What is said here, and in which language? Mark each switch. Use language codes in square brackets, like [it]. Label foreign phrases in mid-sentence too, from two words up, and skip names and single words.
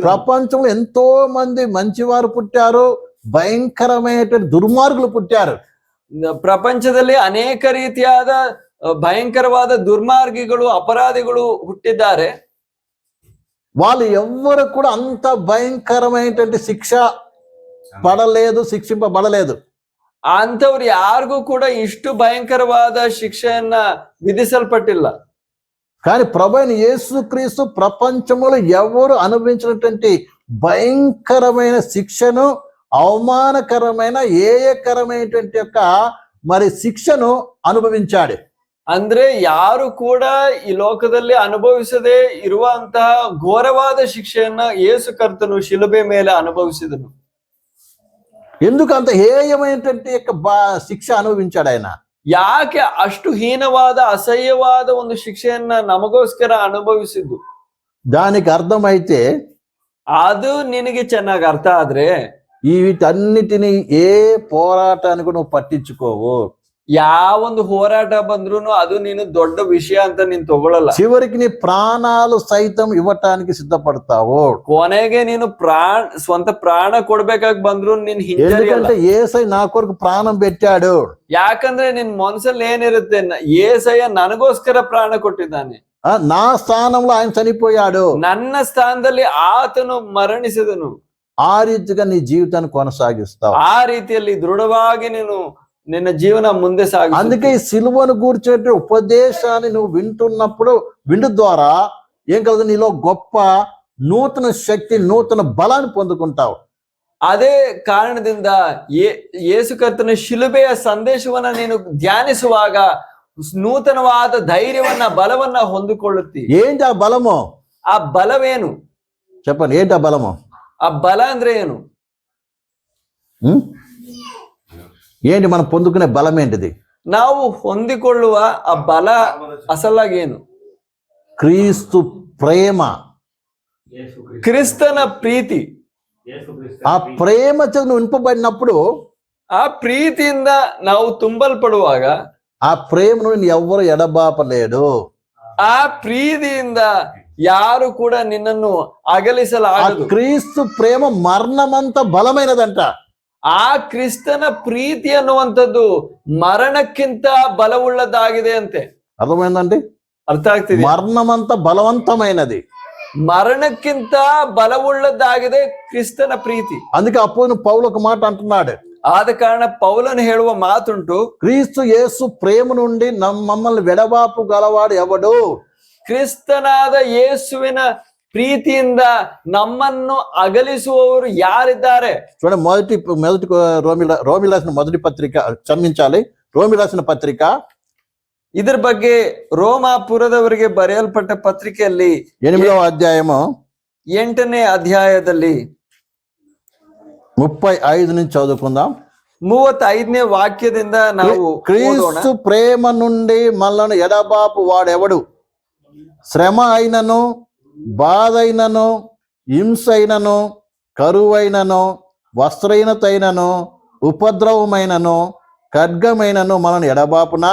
[te] ప్రపంచంలో ఎంతో మంది మంచివారు పుట్టారు, భయంకరమైన దుర్మార్గులు పుట్టారు. [kn] ಪ್ರಪಂಚದಲ್ಲಿ ಅನೇಕ ರೀತಿಯಾದ ಭಯಂಕರವಾದ ದುರ್ಮಾರ್ಗಿಗಳು, ಅಪರಾಧಿಗಳು ಹುಟ್ಟಿದ್ದಾರೆ. [te] వాళ్ళు ఎవ్వరు కూడా అంత భయంకరమైనటువంటి శిక్ష పడలేదు, శిక్షింపబడలేదు. [kn] ಅಂತವ್ರು ಯಾರಿಗೂ ಕೂಡ ಇಷ್ಟು ಭಯಂಕರವಾದ ಶಿಕ್ಷೆಯನ್ನ ವಿಧಿಸಲ್ಪಟ್ಟಿಲ್ಲ. [te] కానీ ప్రభువైన యేసుక్రీస్తు ప్రపంచంలో ఎవరు అనుభవించినటువంటి భయంకరమైన శిక్షను, అవమానకరమైన ఏయకరమైనటువంటి యొక్క శిక్షను అనుభవించాడు. [kn] ಅಂದ್ರೆ ಯಾರು ಕೂಡ ಈ ಲೋಕದಲ್ಲಿ ಅನುಭವಿಸದೆ ಇರುವಂತಹ ಘೋರವಾದ ಶಿಕ್ಷೆಯನ್ನ ಯೇಸು ಕರ್ತನು ಶಿಲುಬೆ ಮೇಲೆ ಅನುಭವಿಸಿದನು. [te] ఎందుకు అంత హేయమైనటువంటి యొక్క శిక్ష అనుభవించాడు ఆయన? [kn] ಯಾಕೆ ಅಷ್ಟು ಹೀನವಾದ, ಅಸಹ್ಯವಾದ ಒಂದು ಶಿಕ್ಷೆಯನ್ನ ನಮಗೋಸ್ಕರ ಅನುಭವಿಸಿದ್ದು? [te] దానికి అర్థమైతే [kn] ಅದು ನಿನಗೆ ಚೆನ್ನಾಗಿ ಅರ್ಥ ಆದ್ರೆ [te] ఈ వీటన్నిటిని ఏ పోరాటానికి నువ్వు పట్టించుకోవు. [kn] ಯಾವೊಂದು ಹೋರಾಟ ಬಂದ್ರು ಅದು ನೀನು ದೊಡ್ಡ ವಿಷಯ ಅಂತ ನೀನ್ ತಗೊಳಲ್ಲ. [te] చివరికి నీ ప్రాణాలు సైతం ఇవ్వటానికి సిద్ధపడతావు. [kn] ಕೊನೆಗೆ ನೀನು ಸ್ವಂತ ಪ್ರಾಣ ಕೊಡ್ಬೇಕಾಗಿ ಬಂದ್ರು ನೀನ್ ಹಿಂಜರಿಯಲ್ಲ. [te] ఎందుకంటే యేసయ్య నా కొరకు ప్రాణం పెట్టాడు. [kn] ಯಾಕಂದ್ರೆ ನಿನ್ ಮನಸ್ಸಲ್ಲಿ ಏನಿರುತ್ತೆ, యేసయ్య ನನಗೋಸ್ಕರ ಪ್ರಾಣ ಕೊಟ್ಟಿದ್ದಾನೆ. [te] నా స్థానంలో ఆయన చనిపోయాడు. [kn] ನನ್ನ ಸ್ಥಾನದಲ್ಲಿ ಆತನು ಮರಣಿಸಿದನು. [te] ఆ రీతిగా నీ జీవితాన్ని కొనసాగిస్తావు. [kn] ಆ ರೀತಿಯಲ್ಲಿ ದೃಢವಾಗಿ ನೀನು ನಿನ್ನ ಜೀವನ ಮುಂದೆ ಸಾಗು. [te] అందుకే ఈ సిలువను గూర్చే ఉపదేశాన్ని నువ్వు వింటున్నప్పుడు విండు ద్వారా ఏం కలదు, నీలో గొప్ప నూతన శక్తి, నూతన బలాన్ని పొందుకుంటావు. [kn] ಅದೇ ಕಾರಣದಿಂದ ಯೇಸು ಕರ್ತನ ಶಿಲುಬೆಯ ಸಂದೇಶವನ್ನ ನೀನು ಧ್ಯಾನಿಸುವಾಗ ನೂತನವಾದ ಧೈರ್ಯವನ್ನ ಬಲವನ್ನ ಹೊಂದಿಕೊಳ್ಳುತ್ತಿ. [te] ఏంటి ఆ బలము? [kn] ಆ ಬಲವೇನು [te] చెప్పండి, ఏంటి ఆ బలము? [kn] ಆ ಬಲ ಅಂದ್ರೆ ಏನು? [te] ఏంటి మనం పొందుకునే బలం ఏంటిది? [kn] ನಾವು ಹೊಂದಿಕೊಳ್ಳುವ ಆ ಬಲ ಅಸಲಾಗಿ ಏನು? [te] క్రీస్తు ప్రేమ, [kn] ಕ್ರಿಸ್ತನ ಪ್ರೀತಿ. [te] ఆ ప్రేమ చేత నువ్వు నింపబడినప్పుడు, [kn] ಆ ಪ್ರೀತಿಯಿಂದ ನಾವು ತುಂಬಲ್ಪಡುವಾಗ [te] ఆ ప్రేమను ఎవ్వరు ఎడబాపలేడు. [kn] ಆ ಪ್ರೀತಿಯಿಂದ ಯಾರು ಕೂಡ ನಿನ್ನನ್ನು [te] ఆ [kn] ಅಗಲಿಸಲಾಗದು. [te] క్రీస్తు ప్రేమ మరణమంత బలమైనదంట. [kn] ಆ ಕ್ರಿಸ್ತನ ಪ್ರೀತಿ ಅನ್ನುವಂಥದ್ದು ಮರಣಕ್ಕಿಂತ ಬಲವುಳ್ಳದಾಗಿದೆ ಅಂತೆ. [te] అర్థమైందండి? [kn] ಅರ್ಥ ಆಗ್ತಿದೆ? [te] మరణమంత బలవంతమైనది. [kn] ಮರಣಕ್ಕಿಂತ ಬಲವುಳ್ಳದಾಗಿದೆ ಕ್ರಿಸ್ತನ ಪ್ರೀತಿ. [te] అందుకే అపోస్తలుడు పౌలు ఒక మాట అంటున్నాడు. [kn] ಆದ ಕಾರಣ ಪೌಲನು ಹೇಳುವ ಮಾತುಂಟು, [te] క్రీస్తు యేసు ప్రేమ నుండి మమ్మల్ని వెడబాపు గలవాడు ఎవడు? [kn] ಕ್ರಿಸ್ತನಾದ ಯೇಸುವಿನ ಪ್ರೀತಿಯಿಂದ ನಮ್ಮನ್ನು ಅಗಲಿಸುವವರು ಯಾರಿದ್ದಾರೆ? [te] చూడండి, మొదటి రోమి రాసిన మొదటి పత్రిక, క్షమించాలి, రోమి రాసిన పత్రిక [kn] ಇದ್ರ ಬಗ್ಗೆ ರೋಮಾಪುರದವರಿಗೆ ಬರೆಯಲ್ಪಟ್ಟ ಪತ್ರಿಕೆಯಲ್ಲಿ [te] 8వ అధ్యాయము [kn] 8ನೇ ಅಧ್ಯಾಯದಲ್ಲಿ [te] 35 నుంచి చదువుకుందాం. [kn] 35ನೇ ವಾಕ್ಯದಿಂದ ನಾವು [te] క్రీస్తు ప్రేమ నుండి మనల్ని ఎడబాపు వాడెవడు? శ్రమ అయినను, బాధ అయినను, హింస అయినను, కరువైనను, వస్త్రహీనతైనను, ఉపద్రవమైనను, ఖడ్గమైనను మనల్ని ఎడబాపునా?